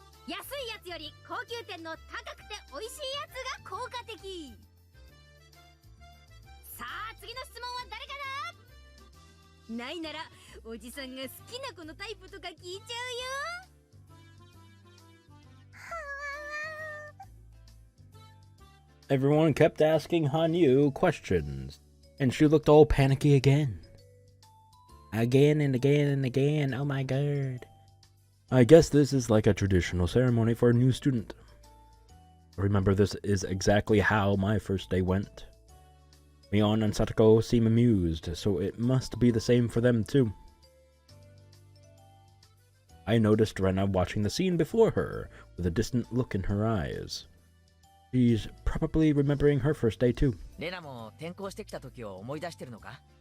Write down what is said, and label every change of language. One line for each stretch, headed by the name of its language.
Japanese: 安いやつより高級店の高くて美味しいやつが効果的。さあ、次の質問は誰かな？ないならおじさんが好きな子のタイプとか聞いちゃうよ。
English: Everyone kept asking HANYUU questions, and she looked all panicky again. Again and again and again, oh my god. I guess this is like a traditional ceremony for a new student. Remember, this is exactly how my first day went. Mion and Satoko seem amused, so it must be the same for them too. I noticed Rena watching the scene before her, with a distant look in her eyes. She's probably remembering her first day too.
Japanese: レナも転校してきた時を思い出してるのか？